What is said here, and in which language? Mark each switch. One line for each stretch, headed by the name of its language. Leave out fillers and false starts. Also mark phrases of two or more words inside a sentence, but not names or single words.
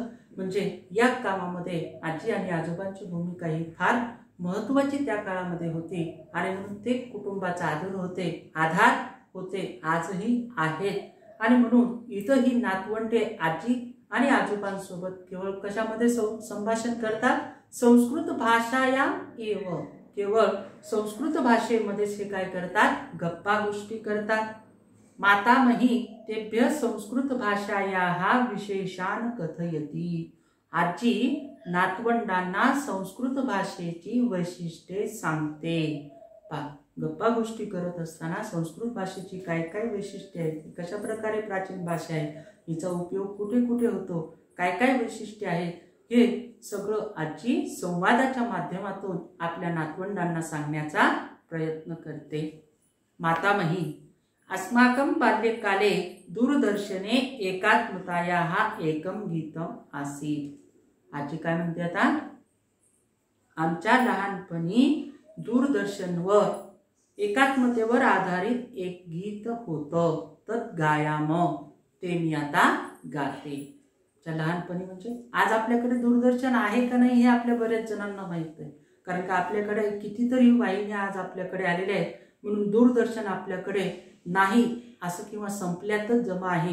Marathi: म्हणजे या कामामध्ये आजी आणि आजोबांची भूमिका ही फार महत्त्वाची त्या काळामध्ये होती आणि म्हणून ते कुटुंबाचा आधार होते, आजही आहेत। आणि म्हणून इथं ही नातवंडे आजी आणि आजोबांसोबत केवळ कशामध्ये संभाषण करतात,
Sanskrit: संस्कृत भाषाया एव,
Marathi: केवळ संस्कृत भाषेमध्येच हे काय करतात, गप्पा गोष्टी करतात।
Sanskrit: मातामही तेभ्य संस्कृत भाषायाः विशेषान् कथयति।
Marathi: आजी नातवंडांना संस्कृत भाषेची वैशिष्ट्ये सांगते। गप्पा गोष्टी करत असताना संस्कृत भाषेची काय काय वैशिष्ट्ये आहेत, कशा प्रकारे प्राचीन भाषा आहे, हिचा उपयोग कुठे कुठे होतो, काय काय वैशिष्ट्ये आहेत, हे सगळं आजी संवादाच्या माध्यमातून आपल्या नातवंडांना सांगण्याचा प्रयत्न करते।
Sanskrit: मातामही अस्माकं बाल्यकाले दूरदर्शने एकात्मतायाः एकं गीतम आसीत्।
Marathi: आजी काय म्हणते आता, आमच्या लहानपणी दूरदर्शनवर एकात्मतेवर आधारित एक गीत होतं,
Sanskrit: तत् गायाम,
Marathi: ते मी आता गाते। लहानपणी म्हणजे आज आपल्याकडे दूरदर्शन आहे का नाही हे आपल्या बऱ्याच जणांना माहित आहे, कारण का आपल्याकडे कितीतरी वाहिन्या आज आपल्याकडे आलेल्या आहेत, म्हणून दूरदर्शन आपल्याकडे नाही असं किंवा संपल्यातच जमा आहे।